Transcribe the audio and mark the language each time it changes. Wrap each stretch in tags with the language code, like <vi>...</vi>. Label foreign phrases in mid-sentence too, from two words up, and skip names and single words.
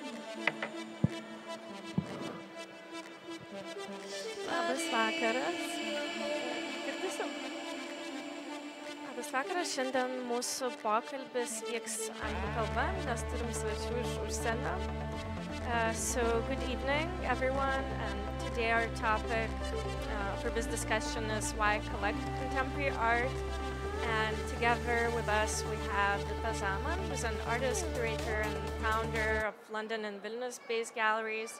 <lt>Labas vakaras. Girdėsim? Labas vakaras. Šiandien mūsų pokalbis vyks anglų kalba, nes turim svečių iš užsienio.</lt> <en>So good evening, everyone. And today our topic for this discussion is why collect contemporary art. And together with us we have Vita Zaman, who's an artist, curator, and founder of London and Vilnius-based galleries.</en>